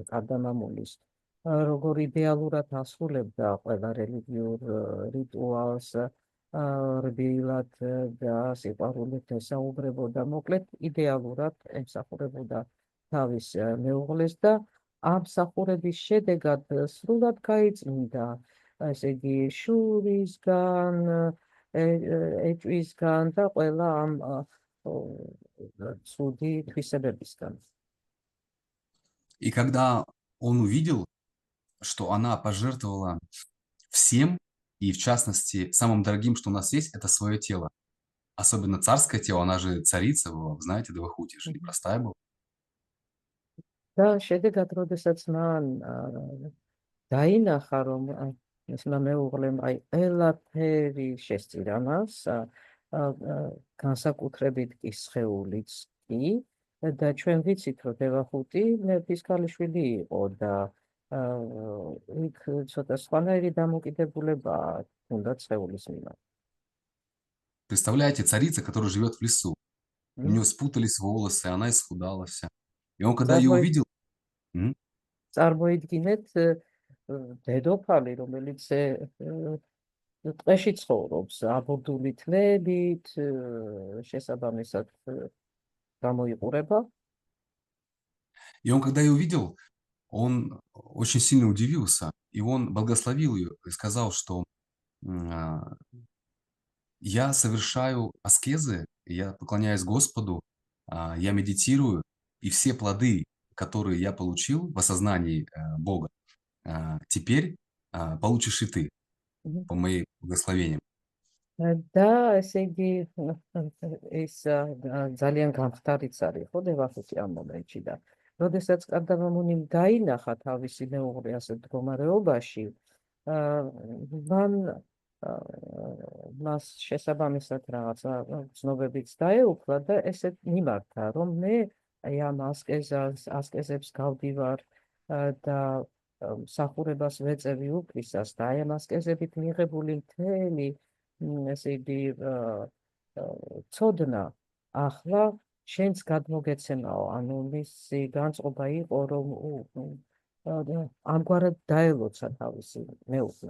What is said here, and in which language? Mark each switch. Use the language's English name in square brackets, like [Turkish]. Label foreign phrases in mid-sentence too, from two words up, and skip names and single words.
[Georgian] კარდამამუნის, როგორ იდეალურად ასრულებდა ყველა რელიგიურ რიტუალს, რბილად და სიყვარულით ესაუბრებოდა, მოკლედ იდეალურად ემსახურებოდა თავის მეუღლეს და ამ მსახურების შედეგად სრულად გაიწმინდა, ესე იგი შურისგან, ეჭვისგან და ყველა ამ ცუდი თვისებებისგან. [Russian] И когда он увидел, что она пожертвовала всем, и в частности, самым дорогим, что у нас есть, это свое тело. Особенно царское тело, она же царица была, вы знаете, Девахути же непростая была. [Georgian] და შედეგად, როდესაც მან დაინახა, რომ ესმა მეუღლემ აი ყველაფერი შესწირა მას, განსაკუთრებით კი სხეულიც კი, და ჩვენ ვიცით, რომ დევახუტი მეფის ქალიშვილი იყო და იქ ცოტა სხვანაირი დამოკიდებულება უნდა სხეულის მიმართ. [Russian] Представляете, царица, которая живет в лесу. у нее спутались волосы, она исхудала вся. И он, когда ее увидел, [Georgian] წარმოიდგინეთ დედოფალი, რომელიც ტყეში ცხოვრობს, აბორდული თმებით, შესაბამისად გამოიყურება. [Russian] и он, когда ее увидел, он очень сильно удивился, и он благословил ее и сказал, что я совершаю аскезы, я поклоняюсь Господу, я медитирую, и все плоды, которые я получил в осознании Бога, теперь получишь и ты по моим благословениям. [Georgian] და ესე იგი ეს ძალიან გამხდარიც არის ხო დევახუთი ამ მომენტში და როდესაც კარდამამუნიმ დაინახა თავისი მეუღლე ასეთ მდგომარეობაში მან მას შესაბამისად რაღაცა ცნობებიც დაეუფლა და ესეთ მიმართა რომ მე ამ ასკეზებს გავდივარ და მსახურებას ვეწევი უფლისას და აი ამ ასკეზებით მიღებული მთელი ესე იგი ცოდნა ახლა შენს გადმოგეცემაო, ანუ მისი განწყობა იყო რომ ამგვარად დაელოცა თავისი მეუღლე.